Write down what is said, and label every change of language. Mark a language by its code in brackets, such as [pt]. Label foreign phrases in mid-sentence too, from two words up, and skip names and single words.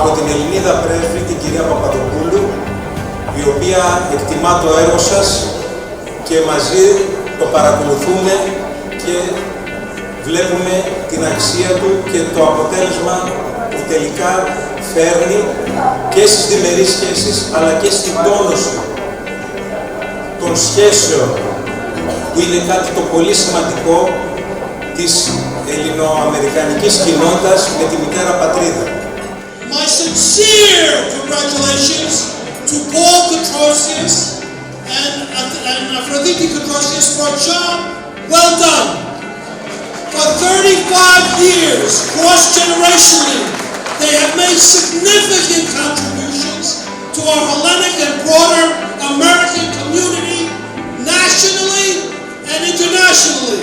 [el] την Ελληνίδα πρέσβη, την κυρία Παπαδοπούλου, η οποία εκτιμά το έργο σας και μαζί το παρακολουθούμε και βλέπουμε την αξία του και το αποτέλεσμα που τελικά φέρνει και στις διμερείς σχέσεις αλλά και στην τόνωση των σχέσεων που είναι κάτι το πολύ σημαντικό της ελληνοαμερικανικής κοινότητας με τη μητέρα πατρίδα. [en] My sincere congratulations to Paul Kotrosius and Aphrodite Kotrosius for a job well done. For 35 years, cross-generationally, they have made significant contributions to our Hellenic and broader American community, nationally and internationally.